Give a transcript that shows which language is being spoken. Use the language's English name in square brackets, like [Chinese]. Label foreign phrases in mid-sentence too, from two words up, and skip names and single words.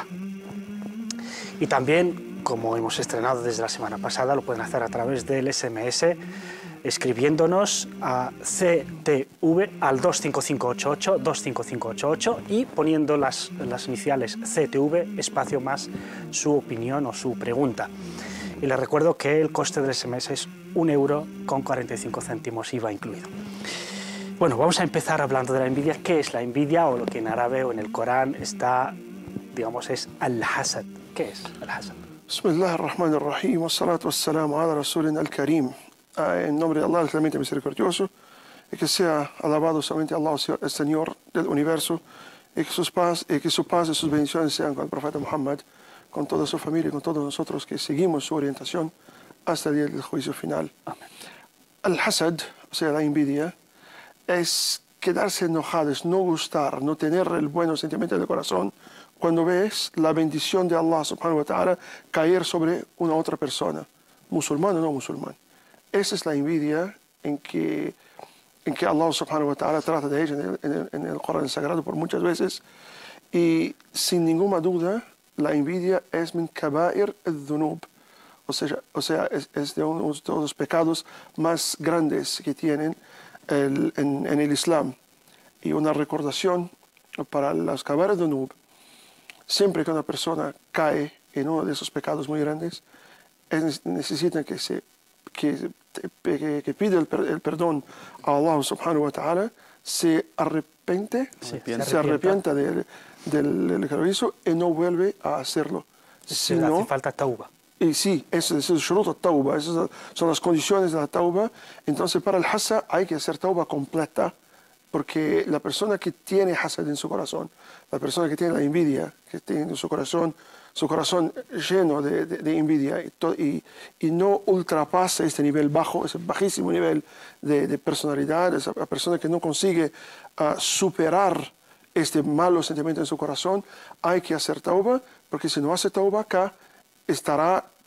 [Spanish] Y también, como hemos estrenado desde la semana pasada, lo pueden hacer a través del SMS, escribiéndonos a CTV al 25588 y poniendo las iniciales CTV, espacio más su opinión o su pregunta. Y les recuerdo que el coste del SMS es €1,45, IVA incluido. Bueno, vamos a empezar hablando de la envidia. ¿Qué es la envidia? O lo que en árabe o en el Corán está, es al-hasad. ¿Qué es al-hasad? [Arabic] بسم الله الرحمن الرحيم، والصلاة والسلام على رسولنا الكريم. [Spanish] En nombre de Allah, el clemente misericordioso, y que sea alabado solamente Allah, el Señor del universo, y que su paz y sus bendiciones sean con el profeta Muhammad, con toda su familia y con todos nosotros que seguimos su orientación hasta el día del juicio final. Al-hasad, o sea, la envidia, es quedarse enojado, es no gustar, no tener el buen sentimiento del corazón cuando ves la bendición de Allah [Arabic] سبحانه وتعالى [Spanish] caer sobre una otra persona, musulmán o no musulmán. Esa es la envidia en que Allah [Arabic] سبحانه وتعالى [Spanish] trata de ella en el Corán Sagrado por muchas veces, y sin ninguna duda la envidia es [Arabic] من كبائر الذنوب, [Spanish] o sea es de uno de los pecados más grandes que tienen en el Islam. Y una recordación para las [Arabic] كبائر الذنوب: [Spanish] siempre que una persona cae en uno de esos pecados muy grandes, necesita que pida el perdón a Allah [Arabic] سبحانه وتعالى, [Spanish] se arrepienta del que lo hizo y no vuelve a hacerlo. Si no, hace falta tauba. Y sí, eso es el [Arabic] شروط التوبة, [Spanish] esas son las condiciones de la tauba. Entonces, para el hasad hay que hacer tauba completa, porque la persona que tiene hasad en su corazón, la persona que tiene la envidia, que tiene en su corazón lleno de envidia, y no ultrapasa este nivel bajo, ese bajísimo nivel de personalidad, esa persona que no consigue superar este malo sentimiento en su corazón, hay que hacer tauba, porque si no hace tauba acá, estará